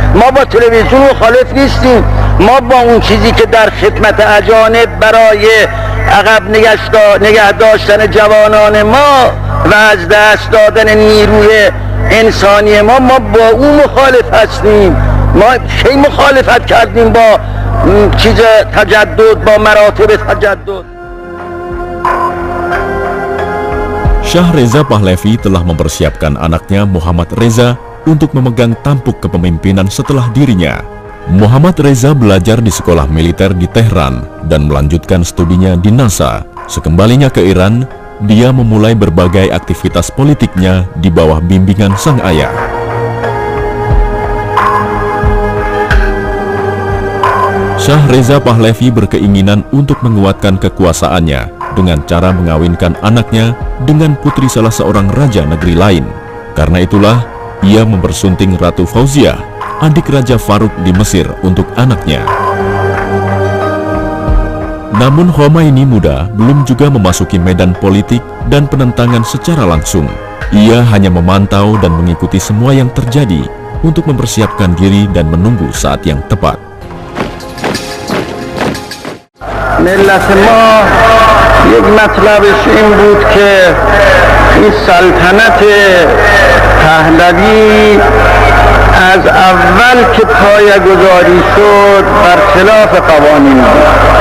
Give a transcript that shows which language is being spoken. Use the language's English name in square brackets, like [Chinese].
[Persian] ما با تلویزیون مخالف نیستیم. ما با اون چیزی که در خدمت اجانب برای عقب نگه داشتن جوانان ما و از دست دادن نیروی انسانی ما با اون مخالف هستیم. ما خیلی مخالفت کردیم با چیز تجدد، با مراتب تجدد. [Indonesian] Shah Reza Pahlavi telah mempersiapkan anaknya Muhammad Reza untuk memegang tampuk kepemimpinan setelah dirinya. Muhammad Reza belajar di sekolah militer di Tehran dan melanjutkan studinya di NASA. Sekembalinya ke Iran, dia memulai berbagai aktivitas politiknya di bawah bimbingan sang ayah. Shah Reza Pahlavi berkeinginan untuk menguatkan kekuasaannya dengan cara mengawinkan anaknya dengan putri salah seorang raja negeri lain. Karena itulah, ia mempersunting Ratu Fauziah, adik Raja Faruk di Mesir, untuk anaknya. Namun Khomeini muda belum juga memasuki medan politik dan penentangan secara langsung. Ia hanya memantau dan mengikuti semua yang terjadi untuk mempersiapkan diri dan menunggu saat yang tepat. [Persian] ملت ما یک مطلبش این بود که این سلطنت پهلوی از اول که پایه‌گذاری شد برخلاف قوانین بود.